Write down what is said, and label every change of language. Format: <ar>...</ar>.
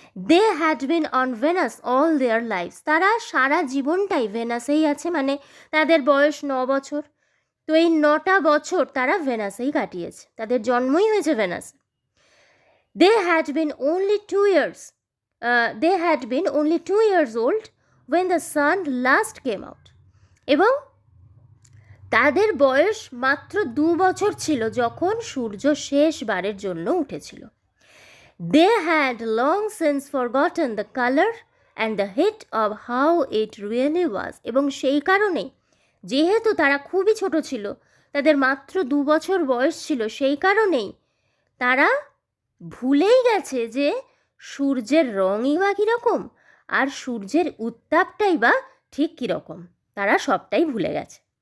<en>They had been on Venus all their lives.</en> <bn>তারা সারা জীবনটাই ভেনাসেই আছে, মানে তাদের বয়স 9 বছর. তো এই 9টা বছর তারা ভেনাসেই কাটিয়েছে, তাদের জন্মই হয়েছে ভেনাসে.</bn> <en>They had been only 2 years. They had been only 2 years old when the sun last came out.</en> <bn>এবং তাদের বয়স মাত্র 2 বছর ছিল যখন সূর্য শেষবারের জন্য উঠেছিল.</bn> <en>They had long since forgotten the color and the heat of how it really was.</en> <bn>এবং সেই কারণেই, যেহেতু তারা খুবই ছোট ছিল, তাদের মাত্র 2 বছর বয়স ছিল, সেই কারণেই তারা ভুলেই গেছে যে সূর্যের রঙই বা কীরকম আর সূর্যের উত্তাপটাই বা ঠিক কীরকম, তারা সবটাই ভুলে গেছে।</bn>